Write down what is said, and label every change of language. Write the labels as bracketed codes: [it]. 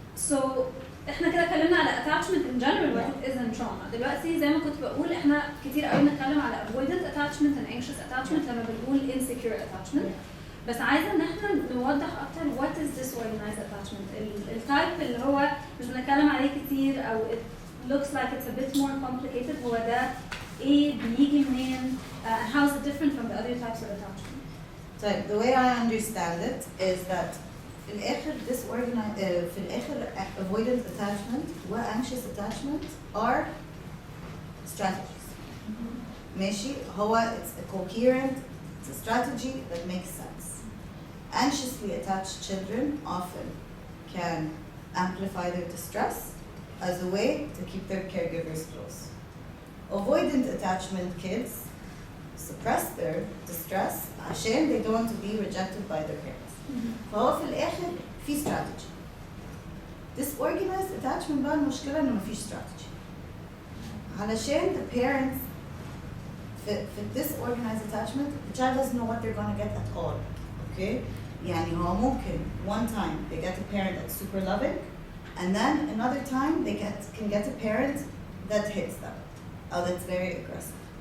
[en] So [ar] احنا كده اتكلمنا على [en] attachment in general what it is in trauma. [ar] دلوقتي زي ما كنت بقول احنا كتير قوي بنتكلم على [en] avoidant attachment and anxious attachment [ar] لما بنقول insecure attachment. بس عايزه ان احنا نوضح اكتر [en] what is disorganized attachment. [ar] التايب اللي هو مش بنتكلم عليه كتير او [en] it looks like it's a bit more complicated [ar] هو ده ايه بيجي منين [en] and how is it different from the other types of attachment. So the way I understand it is that [ar] في الآخر في الآخر [en] avoidant attachment و anxious attachment are strategies. [ar] ماشي هو [en] it's a coherent, it's a strategy that makes sense. Anxiously attached children often can amplify their distress as a way to keep their caregivers close. Avoidant attachment kids suppress their distress [ar] عشان [en] they don't want to be rejected by their parents. [ar] فهو في الآخر في strategy. Disorganized attachment بقى المشكلة إنه مفيش strategy. علشان [en] the parents في disorganized attachment the child doesn't know what they're gonna get at all. Okay? [ar] يعني هو ممكن [en] one time they get a parent that's super loving and then another time they can get a parent that hits them or that's very aggressive.